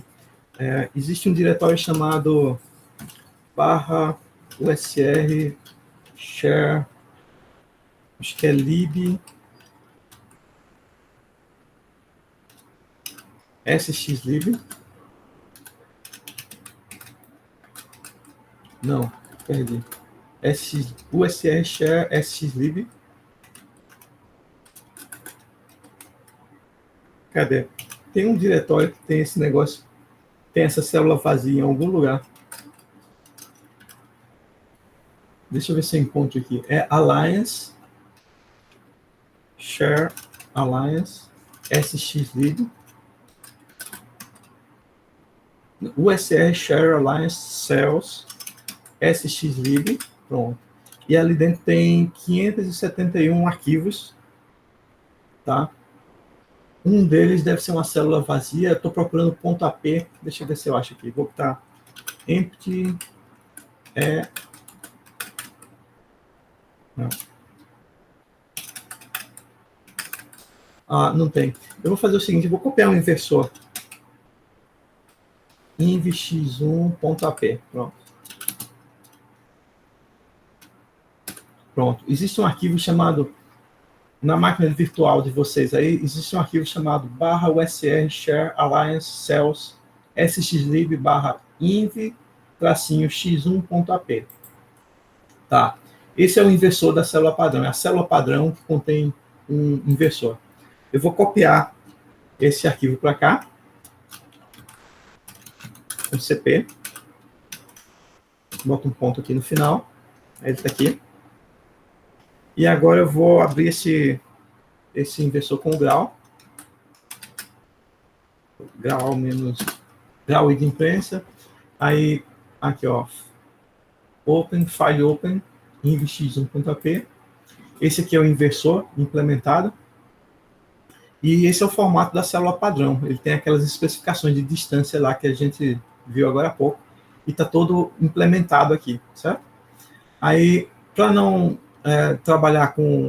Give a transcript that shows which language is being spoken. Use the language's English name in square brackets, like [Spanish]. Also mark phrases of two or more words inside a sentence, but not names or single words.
[Portuguese] Existe um diretório chamado /usr share, acho que é lib sxlib. Não, perdi. usr share sxlib. Cadê? Tem um diretório que tem esse negócio, tem essa célula vazia em algum lugar. Deixa eu ver se eu encontro aqui. É Alliance Share Alliance sxlib. USR Share Alliance Cells sxlib. Pronto. E ali dentro tem 571 arquivos, tá? Um deles deve ser uma célula vazia. Estou procurando .ap. Deixa eu ver se eu acho aqui. Vou botar empty. Não. Não tem. Eu vou fazer o seguinte. Eu vou copiar um inversor. invx1.ap. Pronto. Pronto. Existe um arquivo chamado na máquina virtual de vocês aí, existe um arquivo chamado /usr share alliance cells sxlib /inv-x1.ap. Tá? Esse é o inversor da célula padrão. É a célula padrão que contém um inversor. Eu vou copiar esse arquivo para cá, com CP. Boto um ponto aqui no final. Ele está aqui. E agora eu vou abrir esse inversor com o grau. Grau menos grau de imprensa. Aí, aqui, ó. [English] Open, file open, [Portuguese] inv-x1.ap. Esse aqui é o inversor implementado. E esse é o formato da célula padrão. Ele tem aquelas especificações de distância lá que a gente viu agora há pouco. E está todo implementado aqui, certo? Aí, para não trabalhar com...